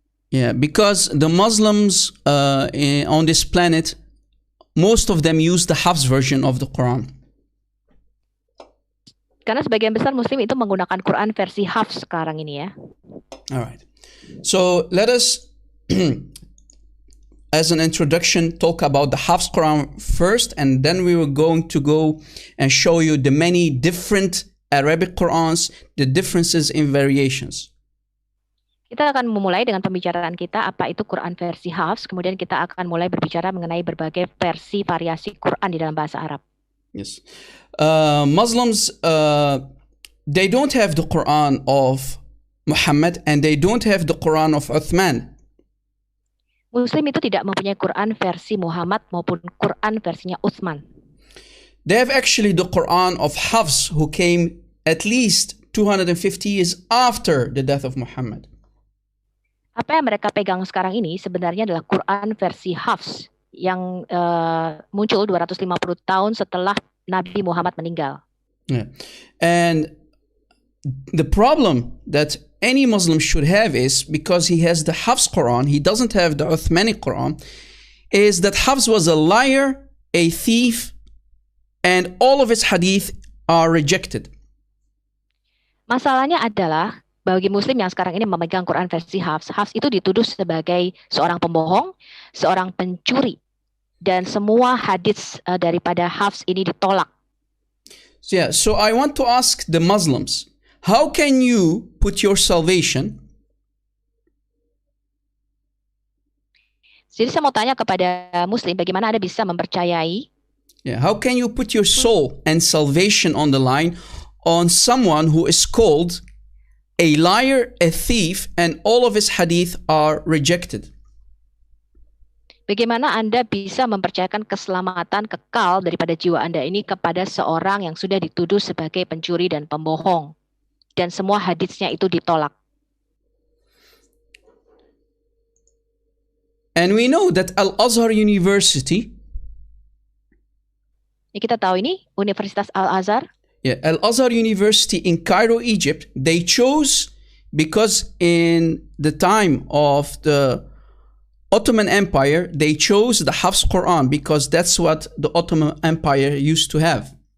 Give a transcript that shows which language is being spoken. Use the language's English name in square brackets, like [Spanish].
[English] Yeah, because the Muslims on this planet, most of them use the Hafs version of the Quran. [Indonesian] Karena sebagian besar Muslim itu menggunakan Quran versi Hafs sekarang ini ya. [English] Alright, so let us as an introduction talk about the Hafs Quran first, and then we were going to go and show you the many different Arabic Qurans, the differences in variations. [Indonesian] Kita akan memulai dengan pembicaraan kita apa itu Quran versi Hafs, kemudian kita akan mulai berbicara mengenai berbagai versi variasi Quran di dalam bahasa Arab. [English] Yes. Muslims, they don't have the Quran of Muhammad and they don't have the Quran of Uthman. [Indonesian] Muslim itu tidak mempunyai Quran versi Muhammad maupun Quran versinya Utsman. [English] They have actually the Quran of Hafs, who came at least 250 years after the death of Muhammad. [Indonesian] Apa yang mereka pegang sekarang ini sebenarnya adalah Quran versi Hafs yang muncul 250 tahun setelah Nabi Muhammad meninggal. [English] Yeah. And the problem that any Muslim should have is, because he has the Hafs Quran, he doesn't have the Uthmani Quran, is that Hafs was a liar, a thief, and all of his hadith are rejected. [Indonesian] Masalahnya adalah bagi Muslim yang sekarang ini memegang Quran versi Hafs, Hafs itu dituduh sebagai seorang pembohong, seorang pencuri, dan semua hadits daripada Hafs ini ditolak. [English] So I want to ask the Muslims, how can you put your salvation? [Indonesian] Jadi saya mau tanya kepada Muslim, bagaimana Anda bisa mempercayai? [English] How can you put your soul and salvation on the line on someone who is called a liar, a thief, and all of his hadith are rejected? [Indonesian] Bagaimana Anda bisa mempercayakan keselamatan kekal daripada jiwa Anda ini kepada seorang yang sudah dituduh sebagai pencuri dan pembohong, dan semua haditsnya itu ditolak? [English] And we know that Al-Azhar University, [Indonesian] kita tahu ini Universitas Al-Azhar. [English] Al-Azhar University in Cairo, Egypt, they chose, because in the time of the Ottoman Empire, they chose the Hafs Quran because that's what the Ottoman Empire used to have.